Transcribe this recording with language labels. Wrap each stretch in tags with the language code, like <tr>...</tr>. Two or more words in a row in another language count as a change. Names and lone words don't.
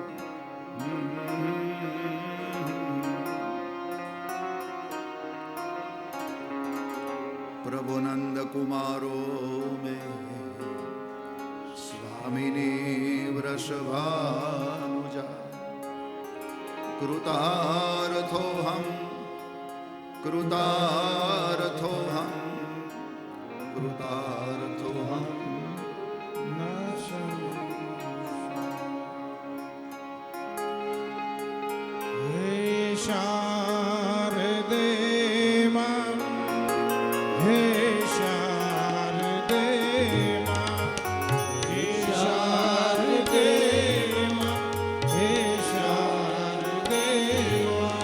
<sa>प्रभु नंद कुमारो में स्वामिनी वृषभानुजा कृतार्थोऽहं कृतार्थोऽहं कृतार्थोऽहं</sa> <hi>हे शारदे मां हे शारदे मां हे शारदे मां हे शारदे मां</hi>